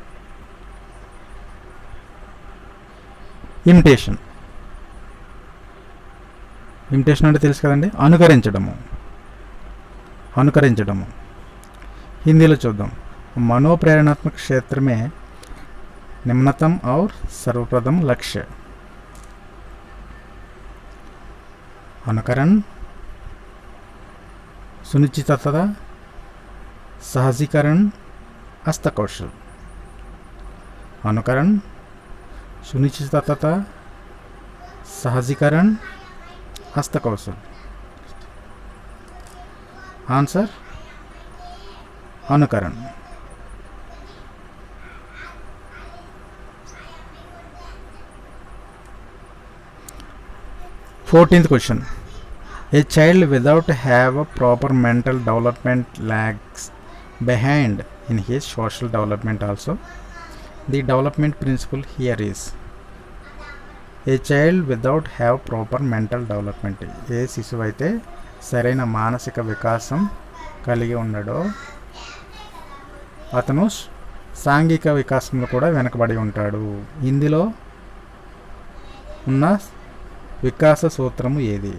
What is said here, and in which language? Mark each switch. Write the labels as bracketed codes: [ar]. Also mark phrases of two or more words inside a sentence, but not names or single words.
[te] ఇమిటేషన్. ఇమిటేషన్ అంటే తెలుసు కదండి, అనుకరించడము. హిందీలో చూద్దాం. మనోప్రేరణాత్మక క్షేత్రమే నిమ్నతम [hi] और सर्वप्रथम लक्ष्य. अनुकरण, सुनिश्चितता, सहजीकरण, हस्तकौशल. अनुकरण, सुनिश्चितता, सहजीकरण, हस्तकौशल. आंसर अनुकरण. [en] fourteenth question. A child without have a proper mental development lags behind in his social development also. The development principle here is a child without have proper mental development. [te] ఏ శిశువు అయితే సరైన మానసిక వికాసం కలిగి ఉండడో అతను సాంఘిక వికాసంలో కూడా వెనకబడి ఉంటాడు. ఇందులో ఉన్న వికాస సూత్రము ఏది?